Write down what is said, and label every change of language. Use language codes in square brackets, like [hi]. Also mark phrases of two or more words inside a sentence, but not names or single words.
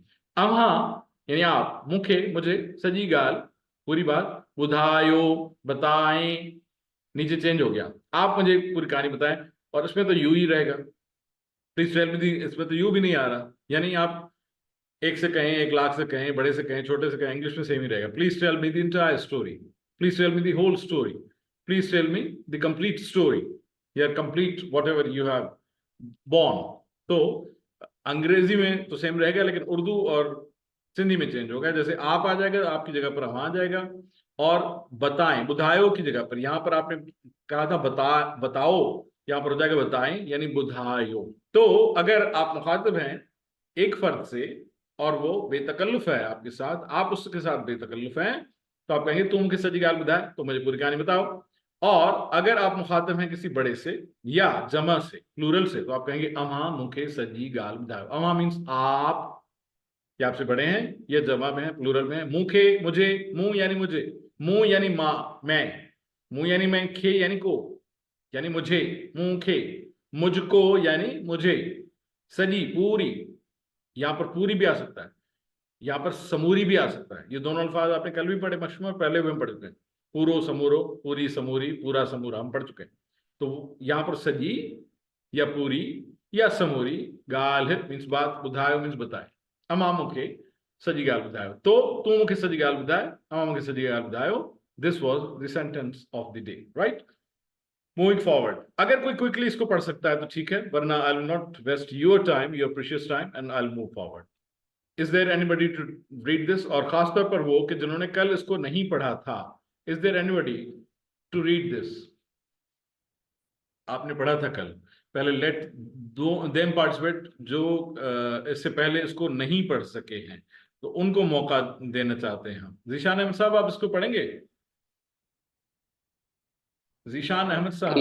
[ur] اوہا یعنی آپ، مکھے مجھے, [sd] सजी गाल [ur] پوری بات، بدھایو بتائیں، نیچے چینج ہو گیا، آپ مجھے پوری کہانی بتائیں، اور اس میں تو یو ہی رہے گا, [en] please tell me the, [ur] اس میں تو یو بھی نہیں آ رہا، یعنی آپ 1 سے کہیں، 1 لاکھ سے کہیں، بڑے سے کہیں، چھوٹے سے کہیں، انگلش میں سیم ہی رہے گا. [en] Please tell me the entire story, please tell me the whole story, please tell me the complete story, ya complete whatever you have born. [ur] تو انگریزی میں تو سیم رہے گا، لیکن اردو اور سندھی میں چینج ہوگا. جیسے آپ آ جائے گا، آپ کی جگہ پر وہاں آ جائے گا، اور بتائیں، بدھایو کی جگہ پر، یہاں پر آپ نے کہا تھا بتاؤ، یہاں پر ہو جائے گا بتائیں، یعنی بدھایو. تو اگر آپ مخاطب ہیں ایک فرد سے اور وہ بےتکلف ہے آپ کے ساتھ، آپ اس کے ساتھ بےتکلف ہیں، تو آپ کہیں گے [sd] तुम मूंखे सजी गाल ॿुधाए, [ur] تو مجھے پوری کہانی بتاؤ. اور اگر آپ مخاطب ہیں کسی بڑے سے یا جمع سے، پلورل سے، تو آپ کہیں گے [sd] अमा मूंखे सजी गाल ॿुधायो। [ur] اما مینز آپ، یا آپ سے بڑے ہیں، یا جمع میں ہے، پلورل میں ہے. مونکھے مجھے، منہ یعنی مجھے، منہ یعنی ماں میں، منہ یعنی میں، کھے یعنی کو یعنی مجھے، مونکھے، مجھ کو یعنی مجھے، سجی پوری، یہاں پر پوری بھی آ سکتا ہے، یہاں پر سموری بھی آ سکتا ہے. یہ دونوں الفاظ آپ نے کل بھی پڑھے، مشہور پہلے بھی ہم پڑھ چکے ہیں. [sd] पूरो समूरो, पूरी समूरी, पूरा समूरा [ur] ہم پڑھ چکے ہیں. تو یہاں پر سجی یا پوری یا سموری گال مینز بات، بدھایو مینز بتائے. [sd] अमा मूंखे सजी गाल ॿुधायो, तो तू मूंखे सजी गाल ॿुधाए, अमा मूंखे सजी गाल ॿुधायो। [en] This was the sentence of the day, right. Moving forward, [ur] اگر کوئی کوئکلی اس کو پڑھ سکتا ہے تو ٹھیک ہے، ورنہ [en] I will not waste your time, your precious time, and I will move forward. Is there anybody to read this? [ur] اور خاص طور پر وہ کہ جنہوں نے کل اس کو نہیں پڑھا تھا, [en] Is there anybody to read this? [ur] آپ نے پڑھا تھا کل، پہلے [en] let them participate, [ur] جو اس سے پہلے اس کو نہیں پڑھ سکے ہیں، تو ان کو موقع دینا چاہتے ہیں ہم. ذیشان احمد صاحب، آپ اس کو پڑھیں گے? जीशान अहमद साहब,